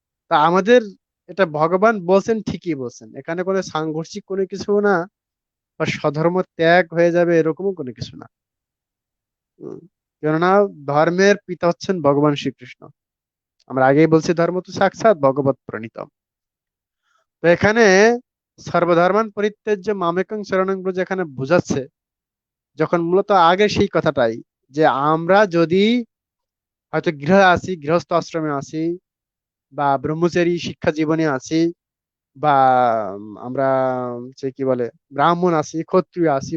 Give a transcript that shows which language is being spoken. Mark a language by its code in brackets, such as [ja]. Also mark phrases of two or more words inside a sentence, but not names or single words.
[bn] তা আমাদের এটা ভগবান বলছেন, ঠিকই বলছেন, এখানে কোনো সাংঘর্ষিক কোনো কিছু না, বা স্বধর্ম ত্যাগ হয়ে যাবে এরকমও কোনো কিছু না। উম, কেননা ধর্মের পিতা হচ্ছেন ভগবান শ্রীকৃষ্ণ। আমরা আগেই বলছি ধর্ম তো সাক্ষাৎ [sa] ভগবত প্রণীতম। [bn] তো এখানে [sa] সর্বধর্মান পরিত্যাজ্য মামেকং শরণং ব্রজ [bn] এখানে বোঝাচ্ছে, যখন মূলত আগে সেই কথাটাই, যে আমরা যদি হয়তো গৃহস্থ আশ্রমে আছি, বা ব্রহ্মচারী শিক্ষা জীবনে আছি, বা আমরা যে কি বলে ব্রাহ্মণ আছি, ক্ষত্রিয় আছি,